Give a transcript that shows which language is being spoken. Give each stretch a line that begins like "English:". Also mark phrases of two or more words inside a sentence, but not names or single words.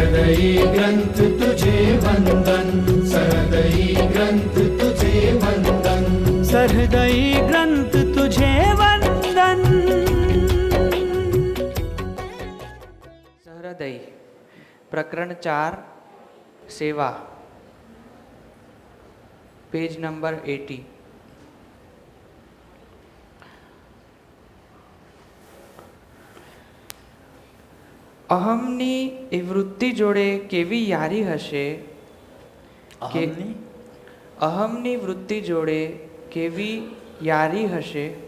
Hindi: सहृदयी ग्रंथ तुझे वंदन, सहृदयी ग्रंथ तुझे वंदन, सहृदयी ग्रंथ तुझे वंदन। सहृदयी प्रकरण 4 सेवा,
English: page number
Hindi: 80।
Gujarati: અહમની એ વૃત્તિ જોડે કેવી યારી હશે કે અહમની વૃત્તિ જોડે કેવી યારી હશે,